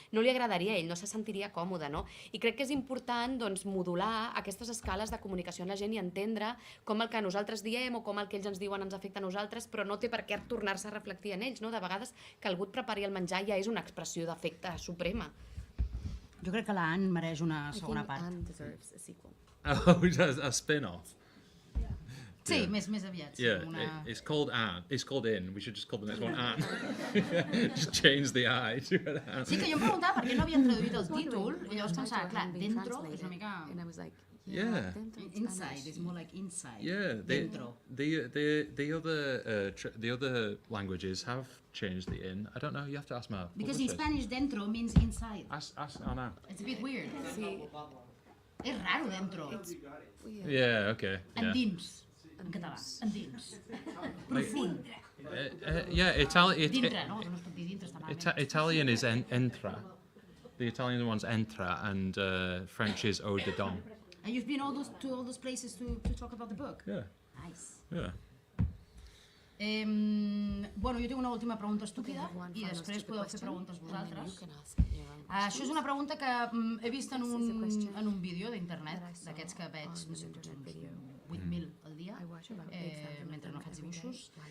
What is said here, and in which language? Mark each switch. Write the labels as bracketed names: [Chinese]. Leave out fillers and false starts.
[Catalan] No li agradaria a ell, no se sentiria còmode, no? I crec que és important modular aquestes escales de comunicació amb la gent i entendre com el que nosaltres diem o com el que ells ens diuen ens afecta a nosaltres, però no té per què tornar-se a reflectir en ells, no? De vegades que algú et prepari el menjar ja és una expressió d'afecte suprema. Jo crec que la Anne mereix una segona part. [English] I think Anne deserves a sequel. Oh, a spin-off. [Catalan] Sí, més aviat. [English] Yeah, it's called Anne. It's called In. We should just call the next one Anne. Just change the I to an Anne. [Catalan] Sí, que jo em preguntava per què no havien traduït el títol i llavors pensava, clar, dentro és una mica... [English] Yeah. Inside is more like inside. Yeah, [Spanish] Dentro. [English] The other languages have changed the in. I don't know. You have to ask my Because in publisher. Spanish dentro means inside. Ask Anna. It's a bit weird. [Catalan] Sí. És raro dentro. [English] Yeah. Okay. Yeah. [Catalan] Endins. En català. Endins. Profund. [English] Yeah. [Catalan] Dintre, no? No es pot dir dintre, està malament. [English] Italian is entra. The Italian one's entra, and French is eau de dom. And you've been to all those places to talk about the book? Yeah. Nice. Yeah. [Catalan] Bueno, jo tinc una última pregunta estúpida i després podeu fer preguntes vosaltres. Això és una pregunta que he vist en un vídeo d'internet, d'aquests que veig 8.000 al dia, mentre no faig dibuixos.